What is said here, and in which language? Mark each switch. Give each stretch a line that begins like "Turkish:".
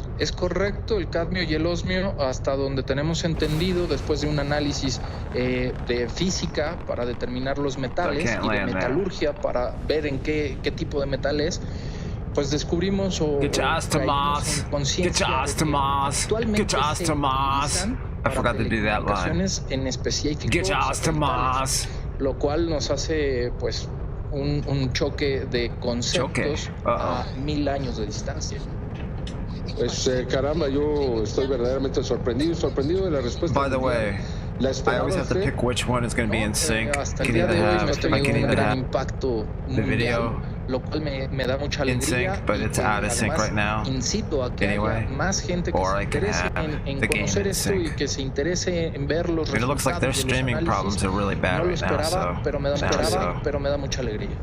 Spanish: Es correcto, el cadmio y el osmio, hasta donde tenemos entendido, después de un análisis de física para determinar los metales y de metalurgia para ver en qué tipo de metal es, pues descubrimos caímos en conciencia de que actualmente se utilizan para telecomunicaciones en específicos metales, lo cual nos hace pues un choque de conceptos a 1000 años de distancia. Pues caramba, yo estoy verdaderamente sorprendido de la respuesta.
English: By the way, I always have to pick which one is going to be in sync.
Spanish: Hasta el día de hoy hemos tenido un gran impacto mundial, lo cual me da mucha alegría. Incito a que haya más gente que se interese en conocer esto y que se interese en ver los resultados de los análisis. No lo esperaba, pero me da mucha alegría.